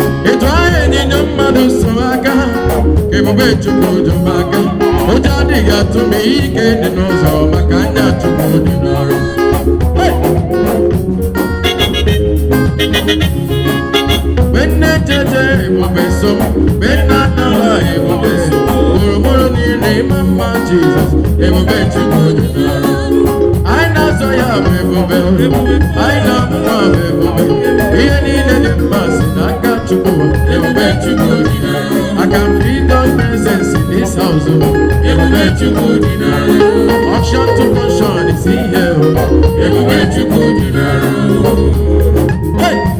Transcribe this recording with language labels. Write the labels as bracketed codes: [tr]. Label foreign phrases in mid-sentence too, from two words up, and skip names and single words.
[ig] Etu ahụ ịnyịnya mmadụ so aka, ebube Chukwu dị mma aka. Ụjọ adịghị atụ m, ihe ike dị n'ụzọ, maka anya Chukwu dị n'ọrụ. Hey! [en] When I judge, [ig] ebube so. [en] When I know, [ig] ebube so. Gburugburu niile ịma mma, Jesus. Ebube Chukwu dị n'ọrụ. Anyị na-azọ ya bụ ebube. Anyị na-amụ nwa bụ ebube. Ihe niile dị mma si n'aka Chukwu. Ebube Chukwu dị n'ọrụ. [en] I can feel God's presence in this house. [ig] Ebube Chukwu dị n'ọrụ. [en] Unction to function is here. [ig] Ebube Chukwu dị n'ọrụ. Hey!